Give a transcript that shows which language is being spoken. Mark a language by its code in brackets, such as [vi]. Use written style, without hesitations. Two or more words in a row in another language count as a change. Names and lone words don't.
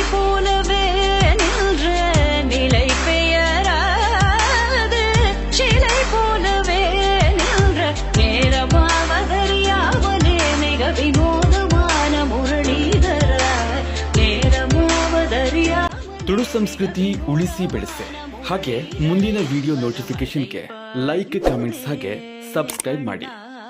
[ta] போலவே நின்ற நிலை பெயராது சிலை போலவே நின்ற நேரமாவதறியாமலே மிக வினோதமான ಮುರಳೀಧರ நேரமாவதறியா. [kn] ತುಳು ಸಂಸ್ಕೃತಿ ಉಳಿಸಿ ಬೆಳೆಸಿ. ಹಾಗೆ ಮುಂದಿನ [en] video notification like, comments [kn] ಹಾಗೆ ಸಬ್ಸ್ಕ್ರೈಬ್ ಮಾಡಿ.